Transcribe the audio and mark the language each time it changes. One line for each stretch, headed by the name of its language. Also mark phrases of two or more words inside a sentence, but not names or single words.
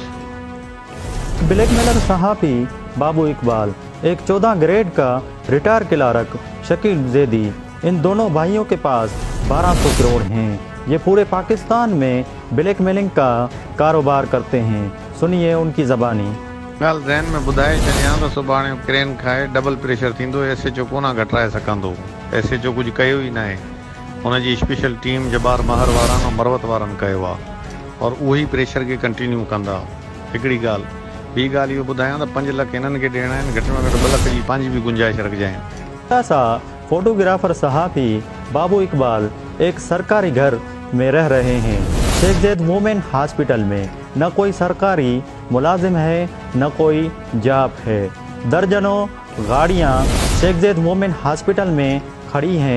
Urdu: بلیک میلر صحافی بابو اقبال، ایک 14 گریڈ کا
English: retired clerk
Urdu: شکیل زیدی، ان دونوں بھائیوں کے پاس 1200 کروڑ ہیں۔ یہ پورے پاکستان میں بلیک میلنگ کا کاروبار کرتے ہیں. سنیے ان کی زبانی.
Sindhi: ॻाल्हि ज़हन में ॿुधाए छॾियां त सुभाणे क्रेन खाए
English: double pressure
Sindhi: थींदो. SHO कोन घटाए सघंदो. SHO कुझु कयो ई न आहे. हुनजी
English: special team
Sindhi: जबार महर वारनि ऐं मरवत वारनि कयो आहे और उहो ई प्रेशर खे कंटिन्यू कंदा. हिकिड़ी ॻाल्हि. ॿी ॻाल्हि इहो ॿुधायां त 5 लख हिननि खे ॾियणा आहिनि. घटि में घटि 2 लख जी पंहिंजी बि गुंजाइश रखजांइ.
Urdu: ایسا فوٹوگرافر صحافی بابو اقبال ایک سرکاری گھر میں رہ رہے ہیں. شیخ زاید ویمن ہاسپٹل میں نہ کوئی سرکاری ملازم ہے نہ کوئی جاب ہے. درجنوں گاڑیاں شیخ زاید ویمن ہاسپٹل میں کھڑی ہیں.